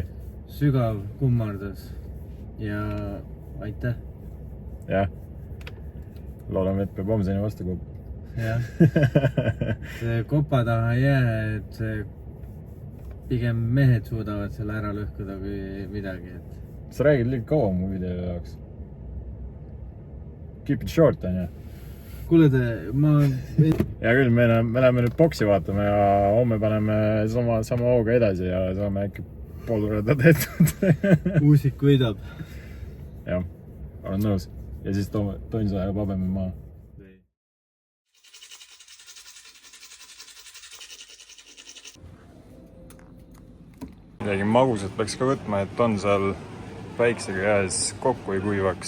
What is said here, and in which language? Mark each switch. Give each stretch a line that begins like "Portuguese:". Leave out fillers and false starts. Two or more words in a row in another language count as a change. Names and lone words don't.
Estonian: Sügav kummardus ja aitäh. Jah. Loodame, et peab homseni vastu kopp. Jah. See kopa taha ei jää, et see pigem mehed suudavad selle ära lõhkuda kui midagi. Sa räägid liiga kaua mu video jaoks.
English: Keep it short,
Estonian: on jah? Kuule Ja küll, me läheme nüüd boksi vaatama ja homme paneme sama hooga edasi ja saame äkki pool korda tehtud. Uusik võidab. Jah, olen nõus. Ja siis Tonsa ja Pabemi maa. Midagi magusat peaks ka võtma, et on seal päiksega käes kokku ei kuivaks.